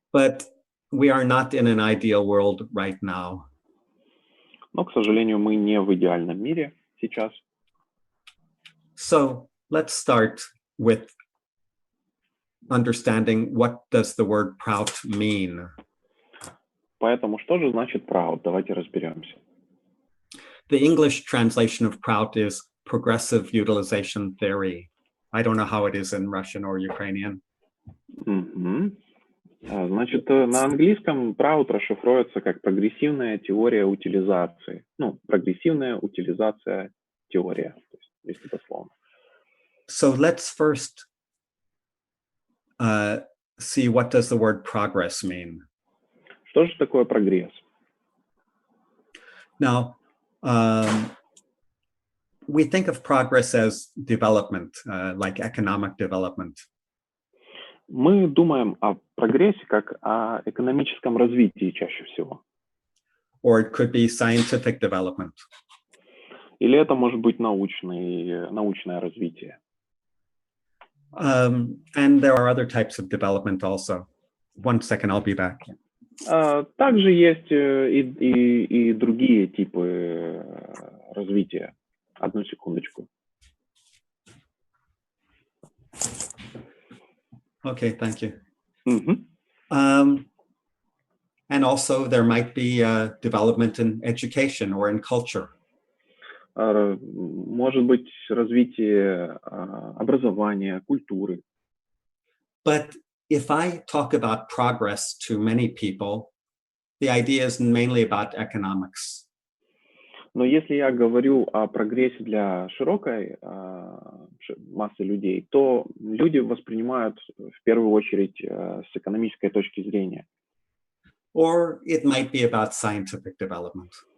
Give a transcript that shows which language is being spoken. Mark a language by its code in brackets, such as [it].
[en] But we are not in an ideal world right now. [ru] Но, к сожалению, мы не в идеальном мире сейчас. [en] So let's start with understanding what does the word prout mean. [ru] Поэтому что же значит proud? Давайте разберемся. [en] The English translation of prout is progressive utilization theory. I don't know how it is in Russian or Ukrainian. [ru] Значит, на английском proud расшифруется как прогрессивная теория утилизации. Ну, прогрессивная утилизация теория, то есть, если дословно. [en] So let's first see what does the word progress mean. [ru] Что же такое прогресс? [en] Now, we think of progress as development, like economic development. [ru] Мы думаем о прогрессе как о экономическом развитии чаще всего. [en] Or it could be scientific development. [ru] Или это может быть научное развитие. [en] And there are other types of development also. 1 second, I'll be back. [ru] Также есть и другие типы развития. Одну секундочку. [en] Okay, thank you. Mm-hmm. And also there might be development in education or in culture. [ru] Может быть развитие образования, культуры. [en] But if I talk about progress to many people, the idea is mainly about economics. [ru] Но если я говорю о прогрессе для широкой массы людей, то люди воспринимают в первую очередь с экономической точки зрения. [en] Or it might be about scientific development.